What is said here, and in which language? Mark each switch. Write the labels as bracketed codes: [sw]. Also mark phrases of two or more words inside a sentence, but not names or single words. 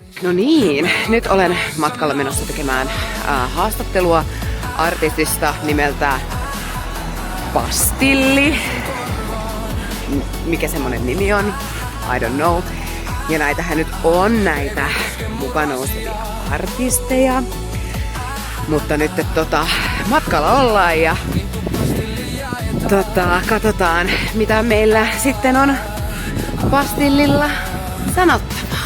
[fi] No niin, nyt olen matkalla menossa tekemään haastattelua artistista nimeltä Pastilli. Mikä semmonen nimi on? [en] I don't know. [fi] Ja näitähän nyt on näitä mukana nousevia artisteja. Mutta nyt matkalla ollaan ja katsotaan mitä meillä sitten on Pastillilla sanottavaa.